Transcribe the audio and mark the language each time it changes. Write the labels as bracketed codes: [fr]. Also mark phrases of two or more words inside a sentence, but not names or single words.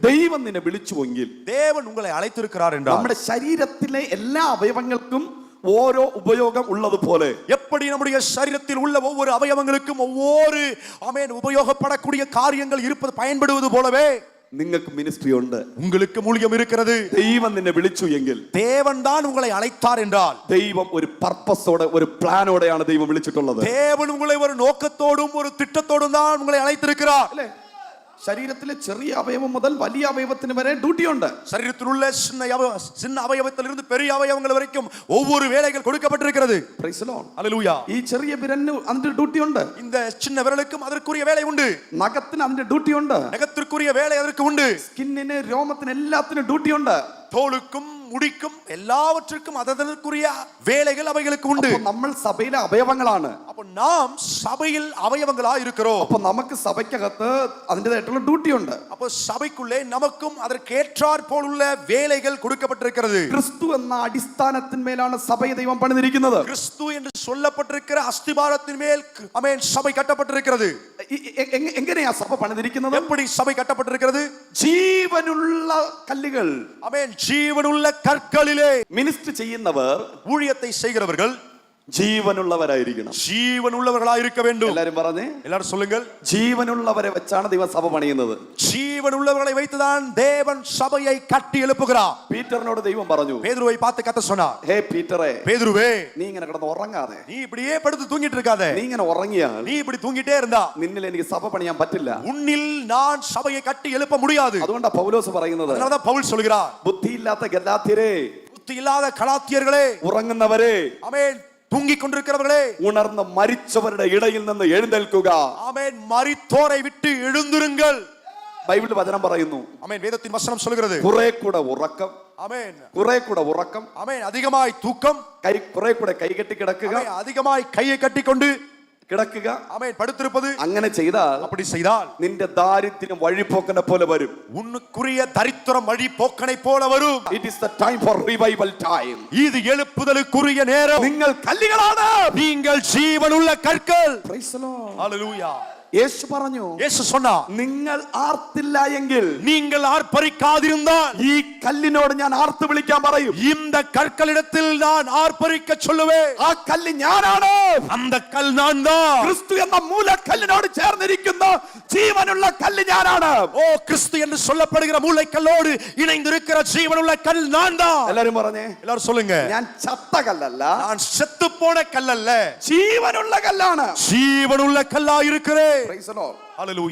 [ml] ദൈവം നിന്നെ വിളിച്ചുവെങ്കിൽ, [ta] தேவன் உங்களை அழைத்திருக்கிறார் என்றால், [ml] നമ്മുടെ ശരീരത്തിലെ എല്ലാ അവയവങ്ങൾക്കും ഓരോ ഉപയോഗം ഉള്ളതുപോലെ [ta] எப்படி நம்முடைய சரீரத்தில் உள்ள ஒவ்வொரு அவயவங்களுக்கும் ஒவ்வொரு உபயோகப்படக்கூடிய காரியங்கள் இருப்பது பயன்படுவது போலவே [ml] നിങ്ങൾക്ക് മിനിസ്ട്രി ഉണ്ട്, [ta] உங்களுக்கு ஊழியம் இருக்கிறது. [ml] ദൈവം നിന്നെ വിളിച്ചു എങ്കിൽ, [ta] தேவன் தான் உங்களை அழைத்தார் என்றால், [ml] ദൈവം ഒരു പർപ്പസോടെ ഒരു പ്ലാനോടെയാണ് ദൈവം വിളിച്ചിട്ടുള്ളത്. [ta] தேவன் உங்களை ஒரு நோக்கத்தோடும் ஒரு திட்டத்தோடும் தான் உங்களை அழைத்திருக்கிறார். [ml] അല്ലേ? ശരീരത്തിലെ ചെറിയ അവയവം മുതൽ വലിയ അവയവത്തിന് വരെ ഡ്യൂട്ടി ഉണ്ട്. [ta] சரீரத்தில் உள்ள சின்ன அவயவத்திலிருந்து பெரிய அவயவங்கள் வரைக்கும் ஒவ்வொரு வேலைகள் கொடுக்கப்பட்டிருக்கிறது. [en] Praise the Lord. [ta] ஹல்லேலூயா. [ml] ഈ ചെറിയ വിരലിന് അതിന്റെ ഡ്യൂട്ടി ഉണ്ട്. [ta] இந்த சின்ன விரலுக்கும் அதற்குரிய வேலை உண்டு. [ml] നഖത്തിന് അതിന്റെ ഡ്യൂട്ടി ഉണ്ട്. [ta] நகத்திற்குரிய வேலை அதற்கு உண்டு. [ml] സ്കിന്നിന്, രോമത്തിന് എല്ലാത്തിനും ഡ്യൂട്ടി ഉണ്ട്. [ta] தோலுக்கும் முடிக்கும் எல்லாவற்றுக்கும் அதற்குரிய வேலைகள் அவைகளுக்கு உண்டு. [ml] നമ്മൾ സഭയിലെ അവയവങ്ങളാണ്. [ta] அப்ப நாம் சபையில் அவயவங்களாய் இருக்கிறோம். [ml] அப்ப നമുക്ക് സഭയ്ക്കകത്ത് അതിന്റേതായിട്ടുള്ള ഡ്യൂട്ടി ഉണ്ട്. [ta] அப்ப சபைக்குள்ளே நமக்கும் அதற்கேற்றார் போலுள்ள வேலைகள் கொடுக்கப்பட்டிருக்கிறது. [ml] ക്രിസ്തു എന്ന അടിസ്ഥാനത്തിന്മേലാണ് സഭയെ ദൈവം പണിതിരിക്കുന്നത്. [ta] கிறிஸ்து என்று சொல்லப்பட்டிருக்கிற அஸ்திபாரத்தின் மேல் சபை கட்டப்பட்டிருக்கிறது. [ml] എങ്ങനെയാ സഭ പണിതിരിക്കുന്നത്? [ta] எப்படி சபை கட்டப்பட்டிருக்கிறது? [ml] ജീവനുള്ള കല്ലുകൾ. [ta] ஜீவனுள்ள கற்களிலே [ml] മിനിസ്റ്റർ ചെയ്യുന്നവർ, [ta] ஊழியத்தை செய்கிறவர்கள் [ml] ജീവനുള്ളവരായിരിക്കണം. [ta] ஜீவனுள்ளவர்களாய் இருக்க வேண்டும். [ml] എല്ലാരും പറഞ്ഞേ, [ta] எல்லாரும் சொல்லுங்கள். [ml] ജീവനുള്ളവരെ വെച്ചാണ് ദൈവം സഭ പണിയുന്നത്. [ta] ஜீவனுள்ளவர்களை வைத்துதான் தேவன் சபையை கட்டி எழுப்புகிறார். [ml] പീറ്ററിനോട് ദൈവം പറഞ്ഞു, [ta] பேதுருவை பார்த்து கர்த்தர் சொன்னார், [ml] ഹേ പീറ്ററേ, [ta] பேதுருவே, [ml] നീ ഇങ്ങനെ കിടന്ന് ഉറങ്ങാതെ, [ta] நீ இப்படியே படுத்து தூங்கிட்டு இருக்காதே. [ml] നീ ഇങ്ങനെ ഉറങ്ങിയാൽ [ta] நீ இப்படி தூங்கிட்டே இருந்தா [ml] നിന്നിൽ എനിക്ക് സഭ പണിയാൻ പറ്റില്ല. [ta] உன்னில் நான் சபையை கட்டி எழுப்ப முடியாது. [ml] അതുകൊണ്ടാ പൗലോസ് പറയുന്നത്, [ta] அதனாலதான் பவுல் சொல்கிறார், [ml] ബുദ്ധിയില്ലാത്ത ഗലാത്യരേ, [ta] புத்தி இல்லாத கலாத்தியர்களே, [ml] ഉറങ്ങുന്നവരെ, [ta] ஆமென், தூங்கிக் கொண்டிருக்கிறவர்களே, [ml] ഉണർന്ന് മരിച്ചവരുടെ ഇടയിൽ നിന്ന് എഴുന്നേൽക്കുക. [ta] ஆமென், மரித்தோரை விட்டு எழுந்திருங்கள். [ml] ബൈബിൾ വചനം പറയുന്നു, [ta] ஆமென், வேதத்தின் வசனம் சொல்கிறது, [ml] കുറെ കൂടെ ഉറക്കം, [ta] ஆமென், [ml] കുറെ കൂടെ ഉറക്കം, [ta] ஆமென், அதிகமாய் தூக்கம், [ml] കുറെ കൂടെ കൈകെട്ടി കിടക്കുക, [ta] அதிகமாய் கையை கட்டிக்கொண்டு [ml] കിടക്കുക, [ta] ஆமென், படுத்திருப்பது. [ml] അങ്ങനെ ചെയ്താൽ, [ta] அப்படி செய்தால் [ml] നിന്റെ ദാരിദ്ര്യം വഴിപോക്കനെ പോലെ വരും. [ta] உன்னுக்குரிய தரித்திரம் வழி போக்கனை போல வரும். [en] It is the time for revival time. [ta] இது எழுப்புதலுக்குரிய நேரம். [ml] നിങ്ങൾ കല്ലുകളാണ്, [ta] நீங்கள் ஜீவனுள்ள கற்கள். [en] Praise the Lord. [ta] ஹல்லேலூயா. [ml] യേശു പറഞ്ഞു, [ta] இயேசு சொன்னார், [ml] നിങ്ങൾ ആർത്തില്ല എങ്കിൽ, [ta] நீங்கள் ஆர்ப்பரிக்காதிருந்தால் [ml] ഈ കല്ലിനോട് ഞാൻ ആർത്ത് വിളിക്കാൻ പറയും. [ta] இந்த கற்களிடத்தில் நான் ஆர்ப்பரிக்க சொல்லுவேன். [ml] ആ കല്ല് ഞാനാണ്. [ta] அந்த கல் நான் தான். [ml] ക്രിസ്തു എന്ന മൂലക്കല്ലിനോട് ചേർന്നിരിക്കുന്ന ജീവനുള്ള കല്ല് ഞാനാണ്. [ta] ஓ, கிறிஸ்து என்று சொல்லப்படுகிற மூளைக்கல்லோடு இணைந்திருக்கிற ஜீவனுள்ள கல் நான் தான். [ml] എല്ലാരും പറഞ്ഞേ, [ta] எல்லாரும் சொல்லுங்க, [ml] ഞാൻ ചത്ത കല്ലല്ല, [ta] நான் செத்து போன கல் அல்ல, [ml] ജീവനുള്ള കല്ലാണ്. [ta] ஜீவனுள்ள கல்லா இருக்கிறேன். [en] Praise the Lord. [ta] ஹல்லேலூயா.